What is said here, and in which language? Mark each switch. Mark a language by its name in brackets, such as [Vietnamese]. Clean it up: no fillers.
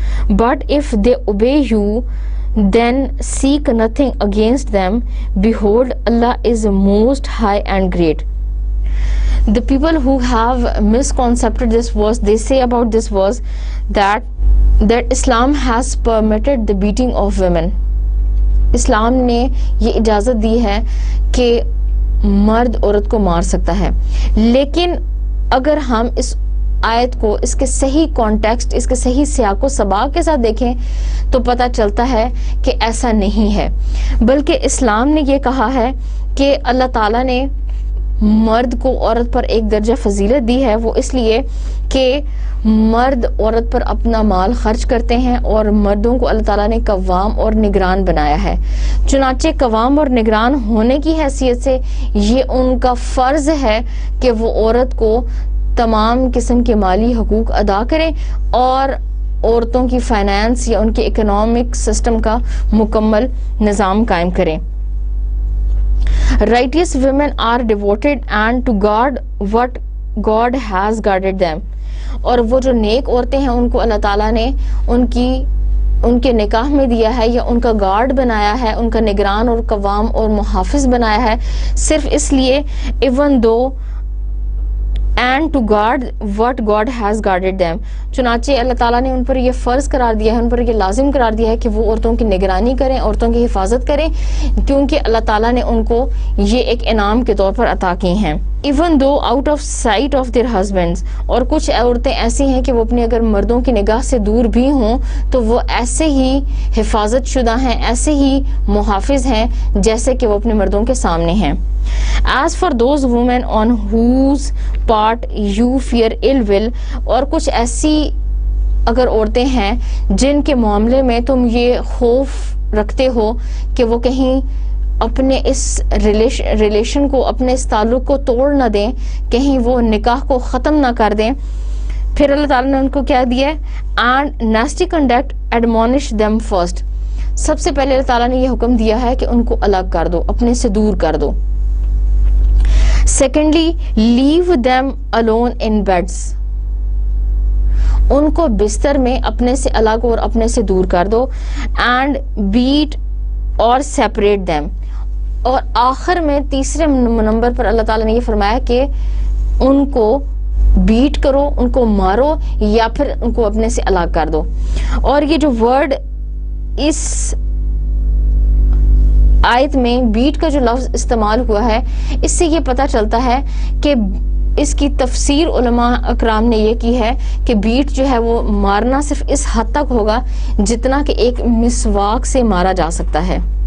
[English] But if they obey you, then seek nothing against them. Behold, Allah is most high and great. The people who have misconcepted this verse, they say about this verse that Islam has permitted the beating of women. [Urdu] اسلام نے یہ اجازت دی ہے کہ مرد عورت کو مار سکتا ہے، لیکن اگر ہم اس آیت کو اس کے صحیح کانٹیکسٹ، اس کے صحیح سیاق و سباق کے ساتھ دیکھیں تو پتہ چلتا ہے کہ ایسا نہیں ہے، بلکہ اسلام نے یہ کہا ہے کہ اللہ تعالیٰ نے مرد کو عورت پر ایک درجہ فضیلت دی ہے، وہ اس لیے کہ مرد عورت پر اپنا مال خرچ کرتے ہیں اور مردوں کو اللہ تعالیٰ نے قوام اور نگران بنایا ہے. چنانچہ قوام اور نگران ہونے کی حیثیت سے یہ ان کا فرض ہے کہ وہ عورت کو تمام قسم کے مالی حقوق ادا کریں اور عورتوں کی فائنانس یا ان کے اکنامک سسٹم کا مکمل نظام قائم کریں. [English] Righteous women are devoted and to guard what God has guarded them. [Urdu] اور وہ جو نیک عورتیں ہیں ان کو اللہ تعالیٰ نے ان کے نکاح میں دیا ہے یا ان کا گارڈ بنایا ہے، ان کا نگران اور قوام اور محافظ بنایا ہے، صرف اس لیے [English] even though and to guard what God has guarded them. [Urdu] چنانچہ اللہ تعالیٰ نے ان پر یہ فرض قرار دیا ہے، ان پر یہ لازم قرار دیا ہے کہ وہ عورتوں کی نگرانی کریں، عورتوں کی حفاظت کریں، کیونکہ اللہ تعالیٰ نے ان کو یہ ایک انعام کے طور پر عطا کی ہیں. [English] even though out of sight of their husbands. [Urdu] اور کچھ عورتیں ایسی ہیں کہ وہ اپنی اگر مردوں کی نگاہ سے دور بھی ہوں تو وہ ایسے ہی حفاظت شدہ ہیں، ایسے ہی محافظ ہیں جیسے کہ وہ اپنے مردوں کے سامنے ہیں. [English] As for those women on whose part you fear ill will. [Urdu] اور کچھ ایسی اگر عورتیں ہیں جن کے معاملے میں تم یہ خوف رکھتے ہو کہ وہ کہیں اپنے اس ریلیشن کو، اپنے اس تعلق کو توڑ نہ دیں، کہیں وہ نکاح کو ختم نہ کر دیں، پھر اللہ تعالیٰ نے ان کو کیا دیا ہے؟ [English] and nasty conduct admonish them first. [Urdu] سب سے پہلے اللہ تعالیٰ نے یہ حکم دیا ہے کہ ان کو الگ کر دو، اپنے سے دور کر دو. [English] Secondly, leave them alone in beds. [Urdu] ان کو بستر میں اپنے سے الگ اور اپنے سے دور کر دو. [English] and beat or separate them. [Urdu] اور آخر میں تیسرے نمبر پر اللہ تعالیٰ نے یہ فرمایا کہ ان کو بیٹ کرو، ان کو مارو یا پھر ان کو اپنے سے الگ کر دو. اور یہ جو ورڈ اس آیت میں بیٹ کا جو لفظ استعمال ہوا ہے، اس سے یہ پتہ چلتا ہے کہ اس کی تفسیر علماء اکرام نے یہ کی ہے کہ بیٹ جو ہے وہ مارنا صرف اس حد تک ہوگا جتنا کہ ایک مسواک سے مارا جا سکتا ہے.